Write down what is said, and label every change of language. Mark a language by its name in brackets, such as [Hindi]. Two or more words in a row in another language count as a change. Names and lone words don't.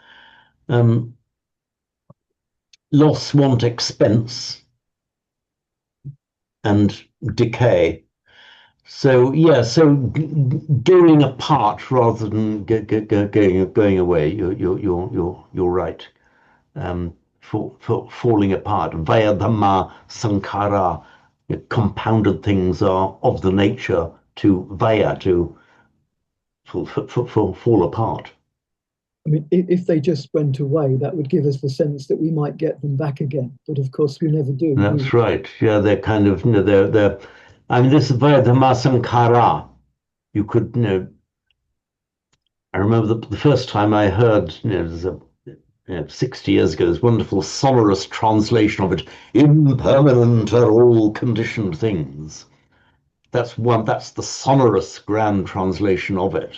[English] Loss, want, expense, and decay. So yeah, so going apart rather than going away. You're right. For falling apart. [Pali] Vaya dhamma sankhara. [English] Compounded things are of the nature to vaya, to fall apart. I mean, if they just went away, that would give us the sense that we might get them back again. But of course, we never do. That's right. Yeah, they're kind of, they're. I mean, this is [Pali] vaya dhamma sankhara. [English] You could, I remember the first time I heard, there's a 60 years ago, this wonderful sonorous translation of it. Impermanent are all conditioned things. That's the sonorous grand translation of it.